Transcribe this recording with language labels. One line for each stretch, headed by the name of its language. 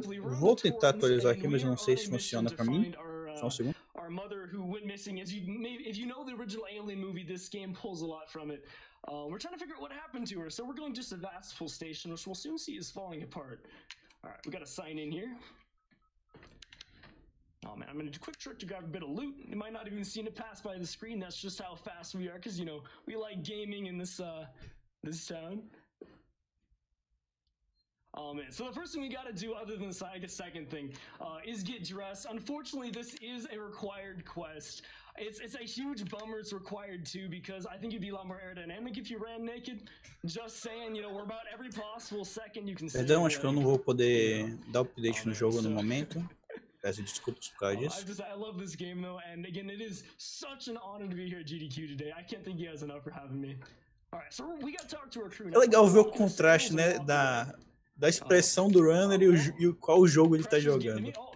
Portuguese: Vou tentar atualizar aqui, mas eu não sei se funciona pra mim. Só um segundo.
English: Our mother who went missing, if you know the original Alien movie, this game pulls a lot from it. We're trying to figure out what happened to her, so we're going to Sevastopol Station, which we'll soon see is falling apart. All right, we got to sign in here. Oh man, I'm gonna do a quick trick to grab a bit of loot. You might not even seen it pass by the screen. That's just how fast we are, because you know we like gaming in this town. Oh man, so the first thing we gotta do, other than the second thing, is get dressed. Unfortunately, this is a required quest. It's a huge bummer it's required too, because I think you'd be a lot more aerodynamic if you ran naked. Just saying, you know, we're about every possible second you can see.
Portuguese: Perdão, acho que eu não vou poder dar update no jogo no momento. Peço desculpas por causa disso.
English: I love this game though, and again, it is such an honor to be here at GDQ today. I can't thank you guys enough for having me. All right, so we got to talk to our crew now.
Portuguese: É legal ver o contraste, né, da expressão do runner e qual jogo ele tá jogando.